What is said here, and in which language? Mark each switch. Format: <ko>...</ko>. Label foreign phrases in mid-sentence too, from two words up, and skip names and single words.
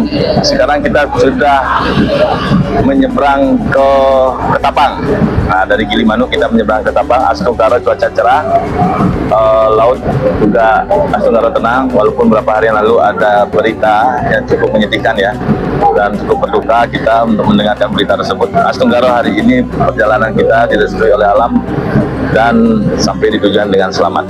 <id>Sekarang kita sudah menyeberang ke Ketapang. Nah, dari Gilimanuk kita menyeberang ke Ketapang. Astung Utara cuaca cerah, laut juga Astung Utara tenang. Walaupun beberapa hari yang lalu ada berita yang cukup menyedihkan ya, dan cukup berduka kita untuk mendengarkan berita tersebut. Astung Utara hari ini perjalanan kita direstui oleh alam dan sampai di tujuan dengan selamat.</id>